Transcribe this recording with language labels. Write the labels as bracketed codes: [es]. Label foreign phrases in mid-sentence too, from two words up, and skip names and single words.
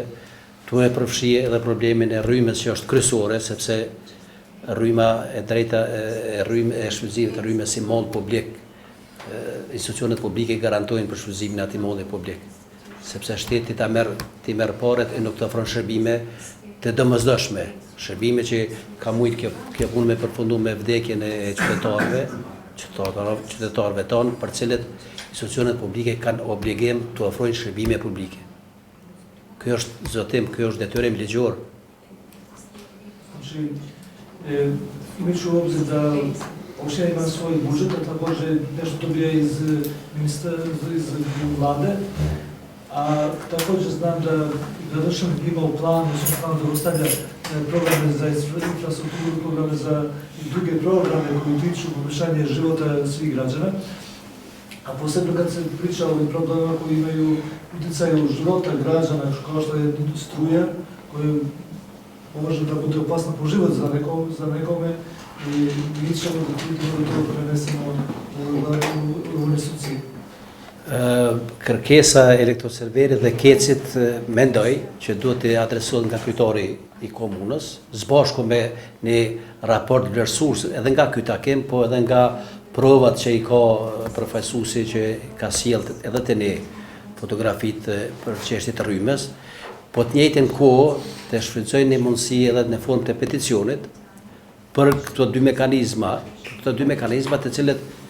[sq] Tu e përfshi edhe problemin e rrymës që është kryesore, sepse rryma e drejta e shfrytëzimit të rrymës si mall publik, institucionet publike garantojnë për shfrytëzimin e atij malli publik, sepse shteti ta merr paret e nuk të ofron shërbime të domosdoshme, shërbime që ka mujt kjo punë me përfundu me vdekjen e qytetarëve tonë, për cilët institucionet publike kanë obligim të ofrojnë shërbime publike. Kjo është zotim, kjo është detyrim ligjor. [sr] Znači, imajući u obzir da Opština ima svoj budžet, a takođe nešto dobija iz vlade. A takođe znam da gradonačelnik ima u planu da ostavlja programe za infrastrukturu, programe za druge programe koji tiču poboljšanja života svih građana. A posebno kad se priča o ovim problemima koji imaju uticaj u života građana, kao što je struja, koja može da bude opasna po život za nekome, i mi ćemo da to prenesemo u institucije. [sq] Kërkesa e elektroserverit dhe kecit mendoj që duhet të adresohet nga kryetari i komunës, së bashku me një raport vlerësues edhe nga ky takim, po edhe nga provat që i ka përfaqësuesi që ka sjellë edhe te ne fotografitë për çështjet e rrymës, po të njëjtën kohë të shfrytëzojnë një mundësi edhe në formë të peticionit për këto dy mekanizma të cilët